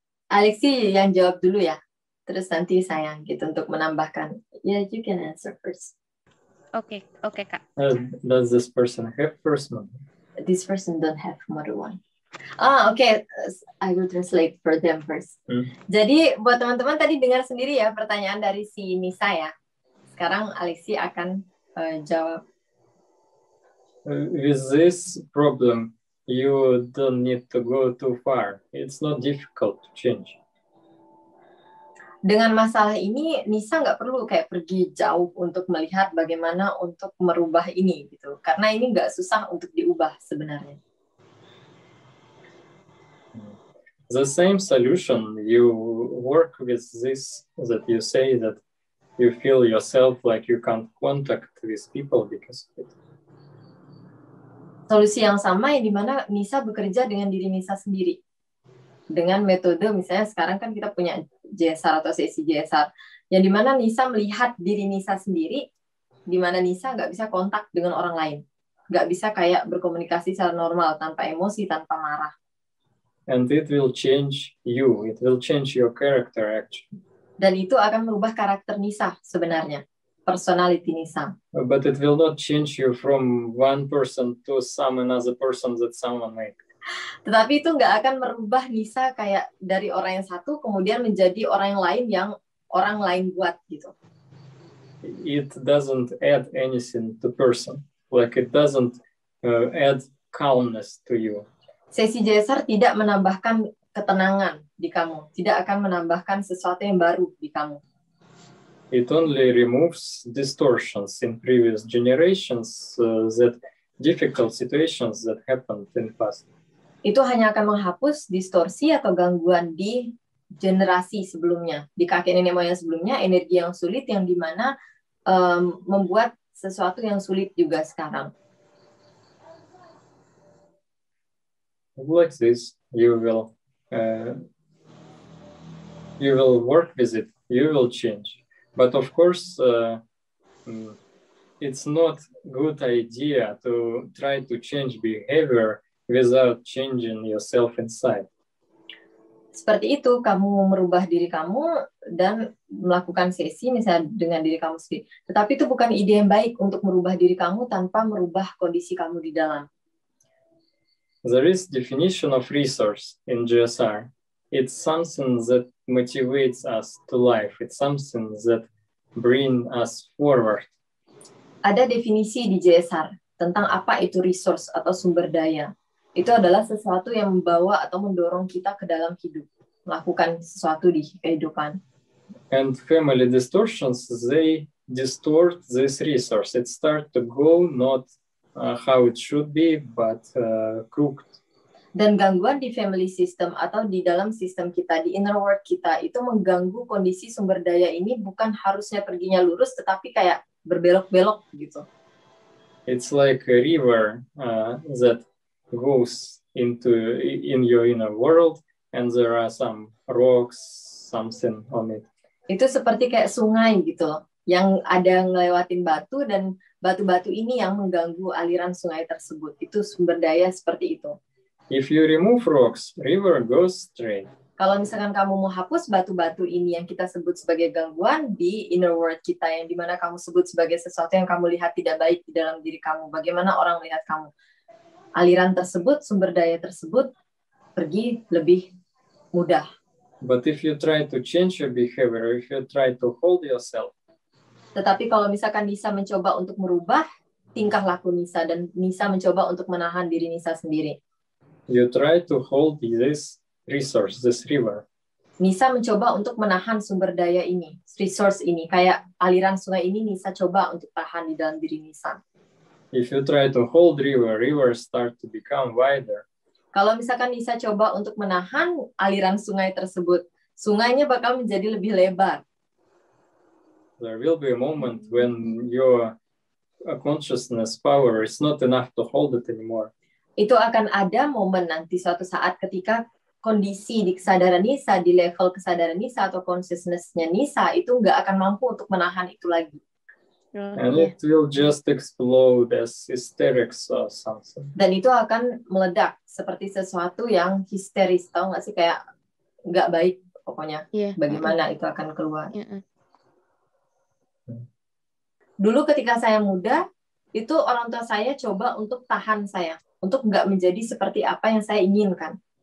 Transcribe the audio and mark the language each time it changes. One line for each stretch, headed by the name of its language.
Indonesian: Alexi yang jawab dulu ya. Terus nanti saya gitu untuk menambahkan.
English: Yeah, you can answer first. Okay, Kak. Does this person have first one? This person don't have more one. Okay. I will translate for them first.
Indonesian: Jadi buat teman-teman tadi dengar sendiri ya pertanyaan dari si Nisa ya. Sekarang Alexi akan jawab.
English: With this problem, you don't need to go too far. It's not difficult to change.
Indonesian: Dengan masalah ini, Nisa nggak perlu kayak pergi jauh untuk melihat bagaimana untuk merubah ini gitu. Karena ini nggak susah untuk diubah sebenarnya.
English: The same solution, you work with this, that you say that you feel yourself like you can't contact with people because of it.
Indonesian: Solusi yang sama yang dimana Nisa bekerja dengan diri Nisa sendiri. Dengan metode misalnya sekarang kan kita punya JSR atau sesi JSR. Yang dimana Nisa melihat diri Nisa sendiri, dimana Nisa nggak bisa kontak dengan orang lain. Nggak bisa kayak berkomunikasi secara normal, tanpa emosi, tanpa marah.
English: And it will change you. It will change your character actually.
Indonesian: Dan itu akan merubah karakter Nisa sebenarnya. Personality Nisa.
English: But it will not change you from one person to some another person that someone made.
Indonesian: Tetapi itu nggak akan merubah Nisa kayak dari orang yang satu kemudian menjadi orang yang lain yang orang lain buat gitu.
English: It doesn't add anything to person. Like it doesn't add calmness to you.
Indonesian: Sesi JSR tidak menambahkan ketenangan di kamu, tidak akan menambahkan sesuatu yang baru di kamu.
English: It only removes distortions in previous generations, that difficult situations that happened in past.
Indonesian: Itu hanya akan menghapus distorsi atau gangguan di generasi sebelumnya, di kakek nenek moyang sebelumnya, energi yang sulit yang dimana membuat sesuatu yang sulit juga sekarang.
English: Like this, you will work with it. You will change. But of course, it's not good idea to try to change behavior without changing yourself inside.
Indonesian: Seperti itu, kamu merubah diri kamu dan melakukan sesi misalnya dengan diri kamu sendiri. Tetapi itu bukan ide yang baik untuk merubah diri kamu tanpa merubah kondisi kamu di dalam.
English: There is definition of resource in GSR. It's something that motivates us to life. It's something that bring us forward.
Indonesian: Ada definisi di JSR tentang apa itu resource atau sumber daya. Itu adalah sesuatu yang membawa atau mendorong kita ke dalam hidup. melakukan sesuatu di kehidupan.
English: And family distortions, they distort this resource. It starts to go not how it should be, but crooked.
Indonesian: Dan gangguan di family system atau di dalam sistem kita, di inner world kita, itu mengganggu kondisi sumber daya ini bukan harusnya perginya lurus, tetapi kayak berbelok-belok gitu.
English: It's like a river that goes in your inner world, and there are some rocks, something on it.
Indonesian: Itu seperti kayak sungai gitu loh, yang ada ngelewatin batu dan batu-batu ini yang mengganggu aliran sungai tersebut. Itu sumber daya seperti itu.
English: If you remove rocks, river goes straight.
Indonesian: Kalau misalkan kamu mau hapus batu-batu ini yang kita sebut sebagai gangguan di inner world kita, yang dimana kamu sebut sebagai sesuatu yang kamu lihat tidak baik di dalam diri kamu, bagaimana orang melihat kamu, aliran tersebut, sumber daya tersebut pergi lebih mudah.
English: But if you try to change your behavior, if you try to hold yourself,
Indonesian: tetapi kalau misalkan Nisa mencoba untuk merubah tingkah laku Nisa, dan Nisa mencoba untuk menahan diri Nisa sendiri,
English: you try to hold this resource, this river.
Indonesian: Nisa mencoba untuk menahan sumber daya ini, resource ini, kayak aliran sungai ini Nisa coba untuk tahan di dalam diri Nisa.
English: If you try to hold river start to become wider.
Indonesian: Kalau misalkan Nisa coba untuk menahan aliran sungai tersebut, sungainya bakal menjadi lebih lebar.
English: There will be a moment when your consciousness power is not enough to hold it anymore.
Indonesian: Itu akan ada momen nanti suatu saat ketika kondisi di kesadaran Nisa, di level kesadaran Nisa atau consciousness-nya Nisa itu nggak akan mampu untuk menahan itu lagi.
English: And it will just explode as hysterics or something.
Indonesian: Dan itu akan meledak seperti sesuatu yang histeris, tau nggak sih, kayak nggak baik pokoknya. Bagaimana itu akan keluar. Dulu ketika saya muda, itu orang tua saya coba untuk tahan saya, untuk nggak menjadi seperti apa yang saya inginkan.